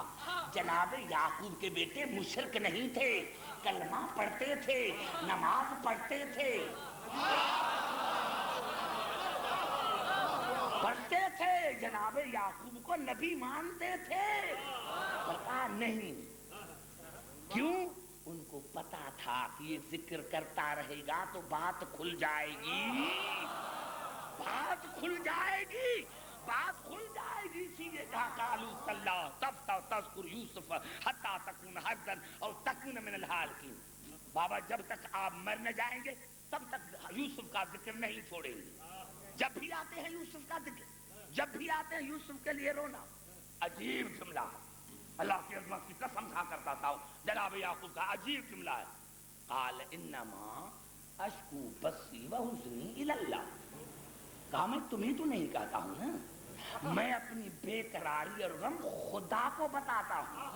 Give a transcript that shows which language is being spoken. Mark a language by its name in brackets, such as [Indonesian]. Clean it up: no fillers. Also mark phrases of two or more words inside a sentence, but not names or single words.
[Urdu] جناب یعقوب کے بیٹے مشرک نہیں تھے، کلمہ پڑھتے تھے، نماز پڑھتے تھے، جناب یعقوب کو نبی مانتے تھے، پتا نہیں کیوں؟ ان کو پتا تھا کہ یہ ذکر کرتا رہے گا تو بات کھل جائے گی، اسی لیے کہا [Arabic] قالوا تاللہ تفتح تذکر یوسف حتی تکون حرضا او تکون من الہالکین۔ [Urdu] بابا جب تک آپ مر نہ جائیں گے تب تک یوسف کا ذکر نہیں چھوڑیں گے۔ جب بھی آتے ہیں یوسف کا ذکر، جب بھی آتے ہیں یوسف کے لیے رونا۔ عجیب جملہ ہے، اللہ کی عظمت کی قسم کھا کر کہتا ہوں، جناب یعقوب کا عجیب جملہ ہے۔ [Arabic] قال انما اشکو بثی وحزنی الی اللہ، [Urdu] کہا میں تمہیں تو نہیں کہتا ہوں نا، میں اپنی بے قراری اور غم خدا کو بتاتا ہوں۔